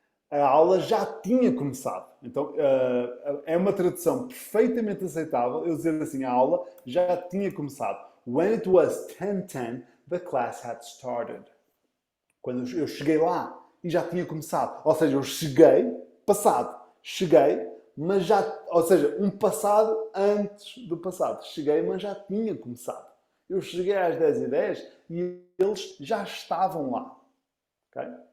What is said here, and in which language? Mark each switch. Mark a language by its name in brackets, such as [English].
[Portuguese] A aula já tinha começado. Então, é uma tradução perfeitamente aceitável eu dizer assim, a aula já tinha começado. [English] When it was 10:10, the class had started. [Portuguese] Quando eu cheguei lá e já tinha começado. Ou seja, eu cheguei, passado. Cheguei, mas já... Ou seja, um passado antes do passado. Cheguei, mas já tinha começado. Eu cheguei às 10h10 e eles já estavam lá. Okay?